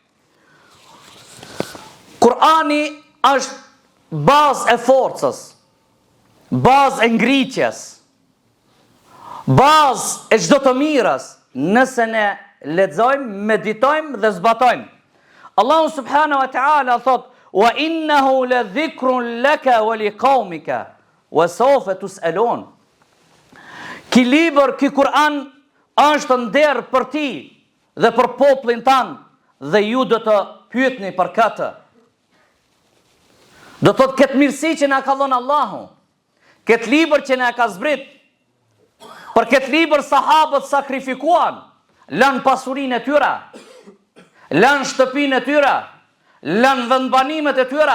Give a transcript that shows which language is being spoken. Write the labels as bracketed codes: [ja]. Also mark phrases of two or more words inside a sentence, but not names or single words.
[sq] Kur'ani është bazë e forcës, bazë e ngritjes, bazë e çdo të mirës, nëse ne lexojmë, meditojmë dhe zbatojmë. [ar] الله سبحانه وتعالى thot: "وإنه لذكر لك ولقومك وسوف تسألون." [sq] Ki libër, ki Kur'an është nder për ti dhe për popullin tan, dhe ju do të pyetni për këtë. Do të thotë këtë mirësi që na ka dhënë Allahu, këtë libër që na ka zbrit. Për këtë libër sahabët sakrifikuan, lënë pasurinë e tyre, lënë shtëpinë e tyre, lënë vendbanimet e tyre.